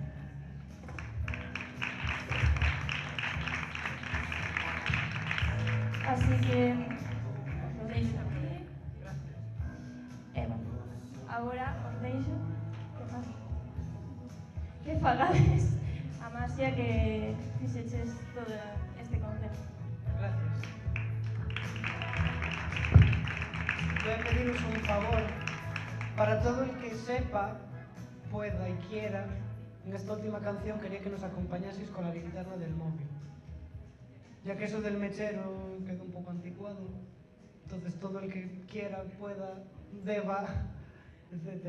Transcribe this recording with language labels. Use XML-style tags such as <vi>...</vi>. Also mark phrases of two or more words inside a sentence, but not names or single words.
<gl>Así que os lo deixo aquí. Agora os deixo que fagades a Masia que fixeches todo este concepto.</gl> <es>Gracias. Voy a pediros un favor. Para todo el que sepa, pueda y quiera, en esta última canción quería que nos acompañaseis con la linterna del móvil. Ya que eso del mechero quedó un poco anticuado, entonces todo el que quiera, pueda, deba, etc.</es>